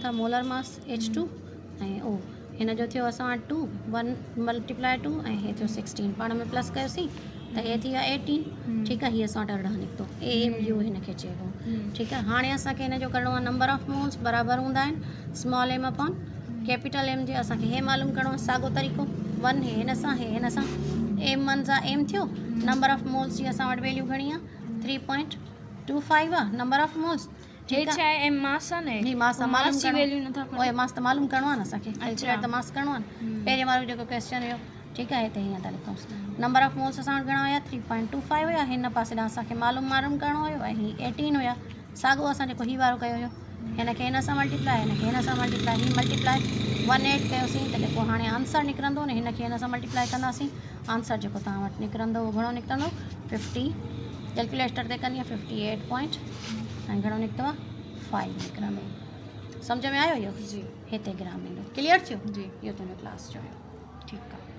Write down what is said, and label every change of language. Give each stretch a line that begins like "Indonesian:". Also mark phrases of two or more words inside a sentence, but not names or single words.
Sindhi: था
English: molar mass
Sindhi: H2 ऐं ओ हिन जो थियो असां वटि 2 1 मल्टीप्लाए 2 ऐं हे थियो 16 पाण में प्लस कयोसीं त हे थी विया 18 ठीकु आहे हीअ असां वटि अरिड़हं निकितो AMU हिनखे चइबो ठीकु आहे हाणे असांखे हिन जो करिणो आहे
English: number of moles
Sindhi: बराबरि हूंदा आहिनि
English: small M upon capital M
Sindhi: जे असांखे हे मालूम करिणो आहे साॻियो तरीक़ो 1 हे हिन सां हे हिन सां एम 1 सां एम थियो
English: number of moles
Sindhi: जी असां वटि वैल्यू घणी आहे 3.25 आहे
English: number of moles
Hindi: ठीक है
English: M mass
Hindi: है
Sindhi: ही मास मालूम की वैल्यू नथा ओए मास त मालूम करिणो आहे न असांखे कैलकुलेट त मास करिणो आहे न पहिरें वारो जेको क्वेश्चन हुयो ठीकु आहे हिते हीअं था लिखूं
English: number of moles
Sindhi: असां वटि घणा हुया 3.25 हुया हिन पासे ॾांहुं असांखे मालूम करिणो हुयो ऐं ही 18 हुया साॻियो असां जेको हीउ वारो कयो हुयो हिनखे हिन सां मल्टीप्लाए हिनखे हिन सां मल्टीप्लाए ही मल्टीप्लाए 18 कयोसीं त जेको हाणे आंसर निकिरंदो न हिनखे हिन सां मल्टीप्लाए कंदासीं आंसर जेको तव्हां वटि निकिरंदो उहो घणो निकिरंदो 50 कैलकुलेटर ते कंदी आहे 58 पॉइंट ऐं घणो निकितो आहे 5 निकिरंदो सम्झ में आयो इहो जी हिते ग्राम ईंदो क्लियर थियो जी इहो तुंहिंजो क्लास जो हुयो
Hindi: ठीक है